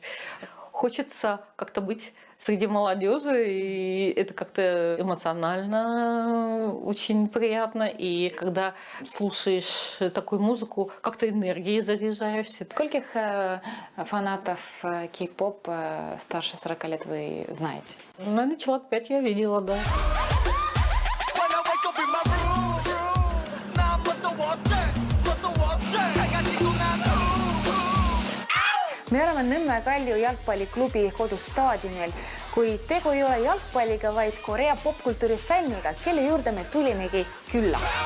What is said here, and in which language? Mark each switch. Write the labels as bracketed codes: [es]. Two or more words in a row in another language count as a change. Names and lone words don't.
[ru] Хочется как-то быть среди молодежи, и это как-то эмоционально очень приятно. И когда слушаешь такую музыку, как-то энергией заряжаешься. Скольких фанатов кей-поп старше 40 лет вы знаете? Наверное, человек 5 я видела, да. [et] Me oleme Nõmme Kalju jalgpalliklubi kodustaadionil, kuid tegu ei ole jalgpalliga, vaid Korea popkultuuri fänniga, kelle juurde me tulimegi külla.